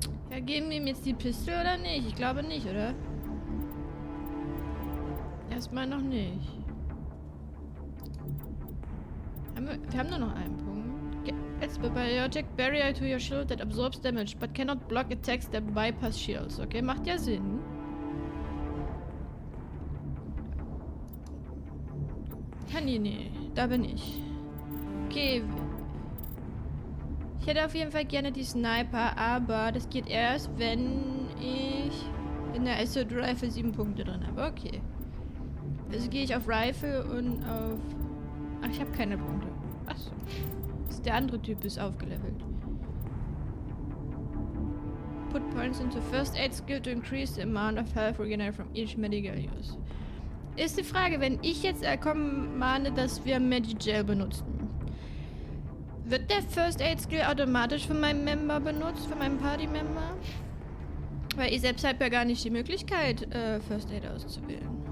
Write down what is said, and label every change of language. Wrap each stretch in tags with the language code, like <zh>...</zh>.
<de>Ja, geben wir ihm jetzt die Pistole oder nicht? Ich glaube nicht, oder? Erstmal noch nicht. Wir haben nur noch einen Punkt.</de> <en>It's a biotech barrier to your shield that absorbs damage, but cannot block attacks that bypass shields.</en> <de>Okay, macht ja Sinn. Nee, da bin ich. Okay. Ich hätte auf jeden Fall gerne die Sniper, aber das geht erst, wenn ich in der Assault Rifle 7 Punkte drin habe. Okay. Also gehe ich auf Rifle und auf... Ach, ich habe keine Punkte. Achso. Der andere Typ ist aufgelevelt.</de> <en>Put points into first aid skill to increase the amount of health regenerated from each medical use.</en> <de>Ist die Frage, wenn ich jetzt mahne, dass wir Medigel benutzen. Wird der First Aid Skill automatisch von meinem Member benutzt, von meinem Party-Member? Weil ich selbst habe ja gar nicht die Möglichkeit, First Aid auszuwählen.</de>